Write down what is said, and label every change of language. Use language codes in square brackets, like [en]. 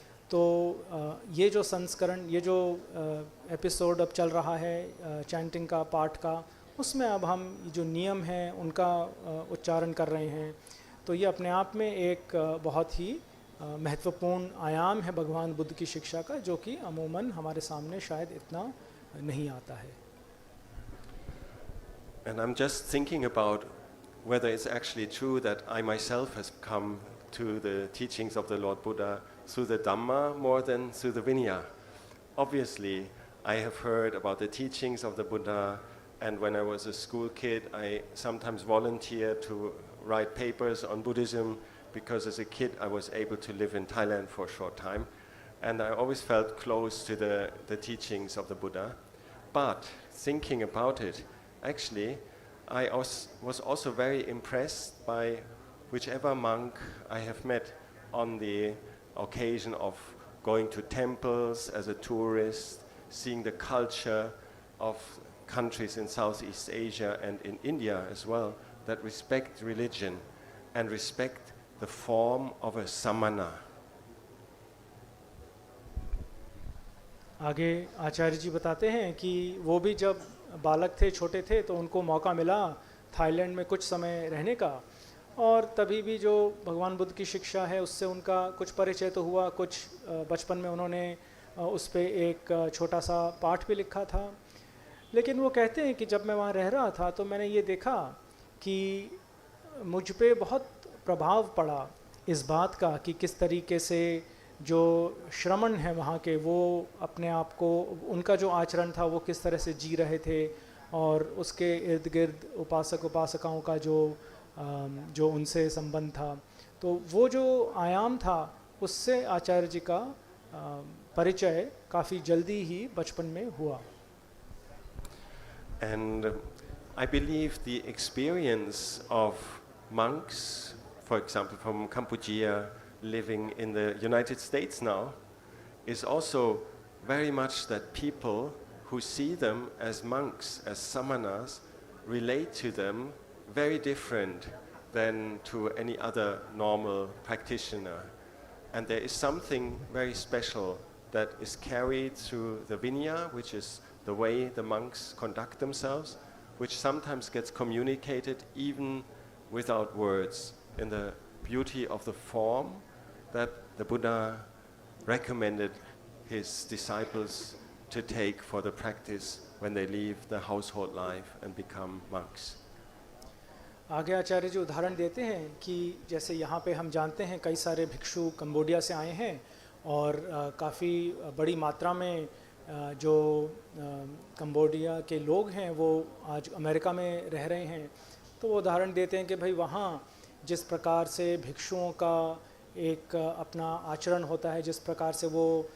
[hi] तो ये जो संस्करण, ये जो एपिसोड अब चल रहा है चैंटिंग का, पाठ का, उसमें अब हम जो नियम हैं उनका उच्चारण कर रहे हैं। तो ये अपने आप में एक बहुत ही महत्वपूर्ण आयाम है भगवान बुद्ध की शिक्षा का, जो कि अमूमन हमारे सामने शायद इतना नहीं आता है। [en] And I'm just thinking about whether it's actually true that I myself has come to the teachings of the Lord Buddha through the Dhamma more than through the Vinaya. Obviously, I have heard about the teachings of the Buddha, and when I was a school kid, I sometimes volunteered to write papers on Buddhism, because as a kid I was able to live in Thailand for a short time, and I always felt close to the teachings of the Buddha. But thinking about it, actually, I was also very impressed by whichever monk I have met on the occasion of going to temples as a tourist, seeing the culture of countries in Southeast Asia and in India as well, that respect religion and respect the form of a samana. [hi] आगे आचार्य जी बताते हैं कि वो भी जब बालक थे, छोटे थे, तो उनको मौका मिला थाईलैंड में कुछ समय रहने का, और तभी भी जो भगवान बुद्ध की शिक्षा है उससे उनका कुछ परिचय तो हुआ। कुछ बचपन में उन्होंने उस पे एक छोटा सा पाठ भी लिखा था। लेकिन वो कहते हैं कि जब मैं वहाँ रह रहा था तो मैंने ये देखा कि मुझ पे बहुत प्रभाव पड़ा इस बात का कि किस तरीके से जो श्रमण हैं वहाँ के, वो अपने आप को, उनका जो आचरण था वो किस तरह से जी रहे थे, और उसके इर्द गिर्द उपासक उपासिकाओं का जो उनसे संबंध था। तो वो जो आयाम था उससे आचार्य जी का परिचय काफ़ी जल्दी ही बचपन में हुआ। [en] And I believe the experience of monks, for example from Cambodia, living in the United States now, is also very much that people who see them as monks, as samanas, relate to them very different than to any other normal practitioner. And there is something very special that is carried through the Vinaya, which is the way the monks conduct themselves, which sometimes gets communicated even without words, in the beauty of the form that the Buddha recommended his disciples to take for the practice when they leave the household life and become monks. [hi] आगे आचार्य जी उदाहरण देते हैं कि जैसे यहाँ पे हम जानते हैं कई सारे भिक्षु कंबोडिया से आए हैं, और काफ़ी बड़ी मात्रा में जो कंबोडिया के लोग हैं वो आज अमेरिका में रह रहे हैं। तो वो उदाहरण देते हैं कि भाई वहाँ जिस प्रकार से भिक्षुओं का एक अपना आचरण होता है, जिस प्रकार से वो